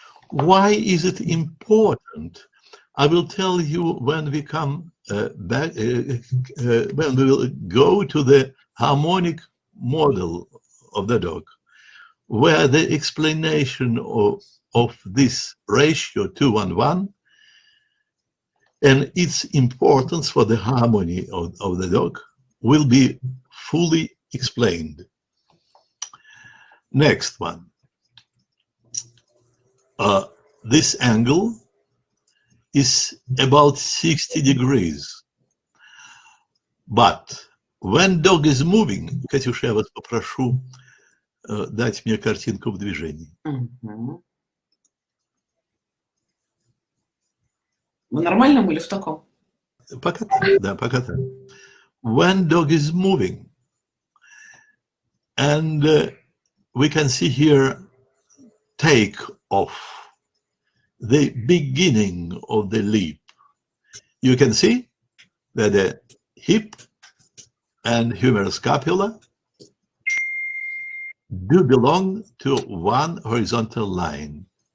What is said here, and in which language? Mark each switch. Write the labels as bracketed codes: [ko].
[en] Why is it important? I will tell you when we come back, when we will go to the harmonic model of the dog, where the explanation of this ratio 2-1-1 and its importance for the harmony of the dog will be fully explained. Next one. This angle is about 60 degrees. But when dog is moving, [ru] Катюша, я вас попрошу дать мне картинку в движении. В нормальном или в таком? Пока так, да, пока так. [en] When dog is moving, and we can see here take off, the beginning of the leap. You can see that the hip and humerus scapula do belong to one horizontal line.